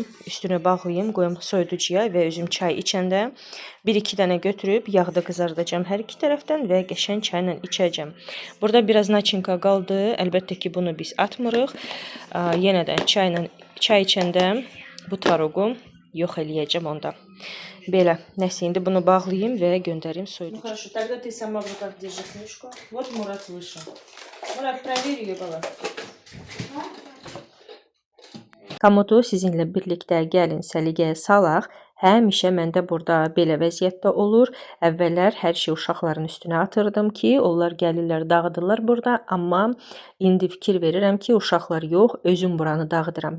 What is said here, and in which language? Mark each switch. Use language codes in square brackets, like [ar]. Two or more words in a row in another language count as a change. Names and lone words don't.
[az] Üstünü bağlayayım, qoyum soyuducuya və özüm çay içəndə 1-2 dənə götürüb yağda qızardacağım hər iki tərəfdən və qəşəng çayla içəcəm. Burada biraz načinka qaldı. Əlbəttə ki, bunu biz atmırıq. Yenə də çay içəndə bu tvaroqu yox eləyəcəm onda. Belə, nəsə indi bunu bağlayayım və göndərim soyuducuya. [ru] Ну хорошо, тогда ты сама в руках держи книжку. Вот Мурат вышел. Murat, проверь ее, bala. [az] Komodu sizinlə birlikdə gəlin səliqəyə salaq. Həmişə məndə burada belə vəziyyətdə olur. Əvvəllər hər şey uşaqların üstünə atırdım ki, onlar gəlirlər, dağıdırlar burada. Amma indi fikir verirəm ki, uşaqlar yox, özüm buranı dağıdıram.